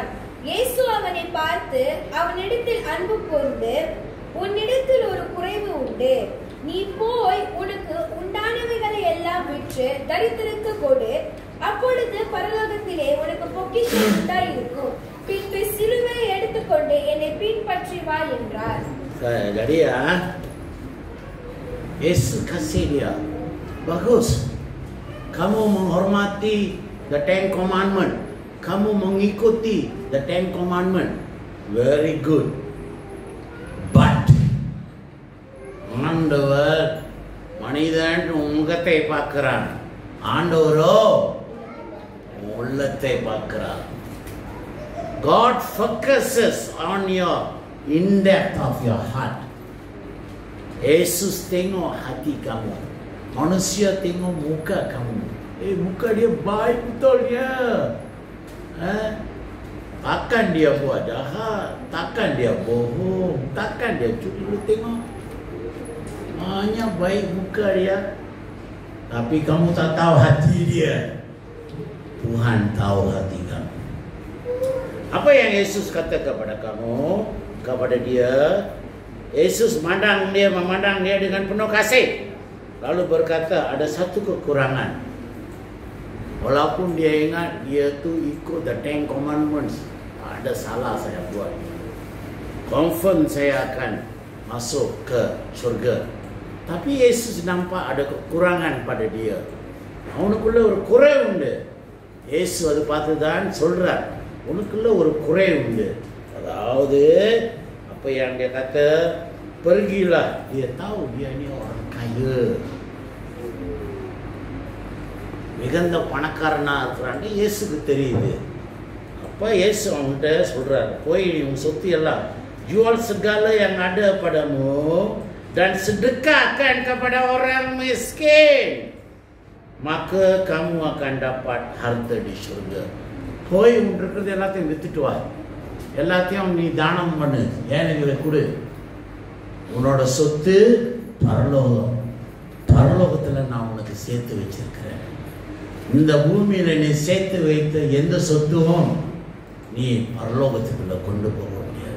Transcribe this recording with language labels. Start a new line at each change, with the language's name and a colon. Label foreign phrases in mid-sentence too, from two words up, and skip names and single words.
Tamil: இயேசு அவனை பார்த்து அவனிடத்தில் அன்பு கூர்ந்து, உன்னிடத்தில் ஒரு குறைவு உண்டு. நீ போய் உனக்கு உண்டானவைகளை எல்லாம் விற்று தரித்திரருக்கு கொடு, அப்பொழுது பரலோகத்திலே உனக்கு பொக்கிஷம் உண்டாயிருக்கும். பின்பு சிலுவை எடுத்துக்கொண்டு என்னை பின்பற்றி வா என்றார்.
Malay: Jadi ya, Yesus kasih dia, bagus. Kamu menghormati
English: the 10 commandment.
Malay: Kamu mengikuti
English: the 10 commandment. Very good.
Tamil: But ஆண்டவர் மனிதன் முகத்தை பார்க்கிறான், ஆண்டவரோ உள்ளத்தை பார்க்கிறார்.
English: God focuses on your in-depth of your heart.
Malay: Yesus tengok hati kamu. Manusia tengok muka kamu. Muka dia baik betul dia. Takkan dia buat jahat, takkan dia bohong, takkan dia curi. Lu tengok hanya baik muka dia, tapi kamu tak tahu hati dia. Tuhan tahu hati kamu. Apa yang Yesus kata kepada kamu, kepada dia? Yesus memandang dia dengan penuh kasih, lalu berkata ada satu kekurangan. Walaupun dia ingat dia tu ikut
English: the 10 commandments,
Malay: ada salah saya buat, confirm saya akan masuk ke surga. Tapi Yesus nampak ada kekurangan pada dia.
Tamil: அவனுக்குள்ள ஒரு குறை உண்டு. இயேசு அது பார்த்து தான் சொல்றார், உனக்குள்ள ஒரு குறை உண்டு.
Malay: அதாவது apa yang dia kata, pergilah. Dia tahu dia ni orang kaya,
Tamil: மிகுந்த பணக்காரனா இருக்கிறாங்க. இயேசுக்கு தெரியுது. அப்ப இயேசு அவன்கிட்ட சொல்றார், போய் உன் சொத்து எல்லாம்
Malay: jual segala yang ada padamu dan sedekahkan kepada orang miskin, maka kamu akan dapat harta di surga.
Tamil: போய் உன் இருக்கிறது எல்லாத்தையும் வித்துட்டு வா, எல்லாத்தையும் நீ தானம் பண்ணு, ஏழைகளை கொடு. உன்னோட சொத்து பரலோகம். பரலோகத்தில் நான் உனக்கு சேர்த்து வச்சிருக்கிறேன். இந்த பூமியில நீ சேர்த்து வைத்த எந்த சொத்தும் நீ பரலோகத்துக்குள்ள கொண்டு போக முடியாது.